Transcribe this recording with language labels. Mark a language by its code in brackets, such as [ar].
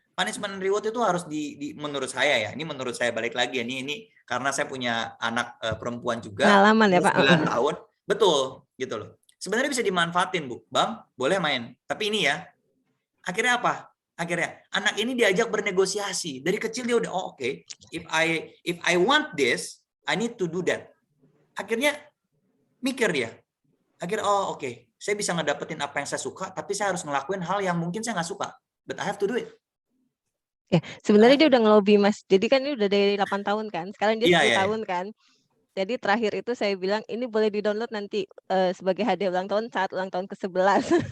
[id] Punishment and reward itu harus menurut saya ya. Ini menurut saya, balik lagi ya. Ini karena saya punya anak perempuan juga. Pengalaman ya Pak. 9 tahun. Betul, gitu loh. Sebenarnya bisa dimanfaatin, Bu. Bang, boleh main. Tapi ini ya, akhirnya apa? Akhirnya anak ini diajak bernegosiasi. Dari kecil dia udah, oh oke, [en] if I want this, I need to do that. [id] Akhirnya mikir dia. Akhirnya, oh oke, saya bisa ngedapetin apa yang saya suka, tapi saya harus ngelakuin hal yang mungkin saya nggak suka. [en] But I have to do it. [id] Ya, sebenarnya dia udah ngelobi Mas. Jadi kan ini udah dari 8 tahun kan. Sekarang dia 10 tahun kan. Jadi terakhir itu saya bilang ini boleh di-download nanti sebagai hadiah ulang tahun saat ulang tahun ke-11.